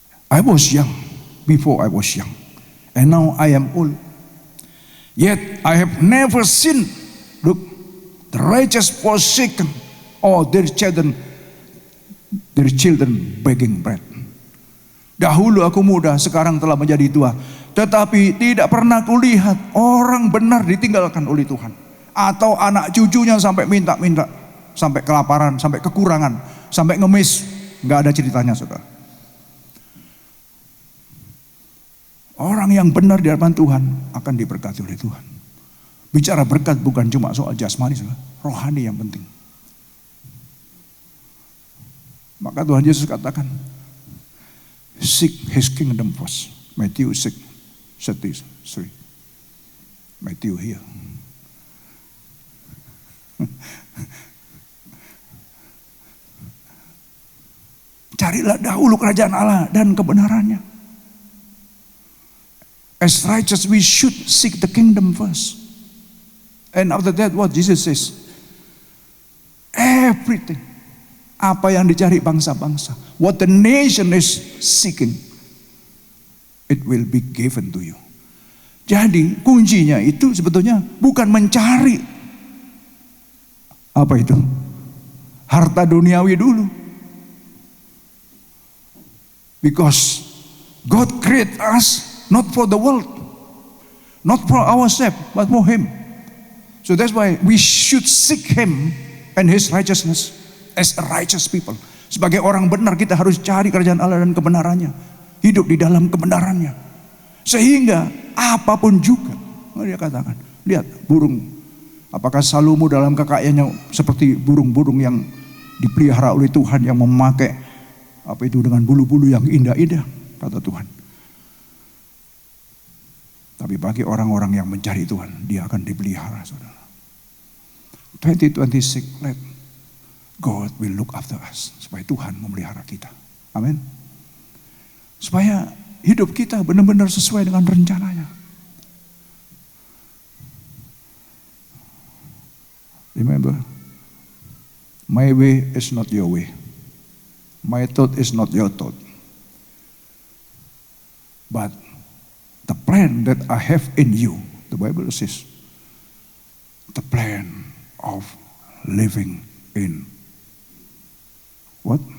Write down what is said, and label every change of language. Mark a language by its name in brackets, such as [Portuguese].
[English] I was young before I was young, and now I am old. Yet I have never seen, look, the righteous forsaken or their children begging bread. [Indonesian] Dahulu aku muda, sekarang telah menjadi tua, tetapi tidak pernah kulihat orang benar ditinggalkan oleh Tuhan, atau anak cucunya sampai minta-minta, sampai kelaparan, sampai kekurangan, sampai ngemis. Nggak ada ceritanya, saudara. Orang yang benar di hadapan Tuhan akan diberkati oleh Tuhan. Bicara berkat bukan cuma soal jasmani, saudara. Rohani yang penting. Maka Tuhan Yesus katakan, [English] seek His kingdom first. Matthew 6:33. Matthew here. [Indonesian] Carilah dahulu kerajaan Allah dan kebenarannya. [English] As righteous we should seek the kingdom first. And after that what Jesus says? Everything. [Indonesian] Apa yang dicari bangsa-bangsa, [English] what the nation is seeking, it will be given to you. [Indonesian] Jadi kuncinya itu sebetulnya bukan mencari apa itu, harta duniawi dulu. [English] Because God create us not for the world, not for ourselves, but for Him. So that's why we should seek Him and His righteousness. As a righteous people, [Indonesian] sebagai orang benar kita harus cari kerajaan Allah dan kebenarannya, hidup di dalam kebenarannya, sehingga apapun juga. Dia katakan, lihat burung, apakah Salomo dalam kekayaannya seperti burung-burung yang dipelihara oleh Tuhan, yang memakai apa itu dengan bulu-bulu yang indah-indah, kata Tuhan. Tapi bagi orang-orang yang mencari Tuhan, dia akan dipelihara, saudara. [English] 2026, let God will look after us. [Indonesian] Supaya Tuhan memelihara kita. Amin. Supaya hidup kita benar-benar sesuai dengan rencananya. [English] Remember, my way is not your way. My thought is not your thought. But the plan that I have in you, the Bible says, the plan of living in what?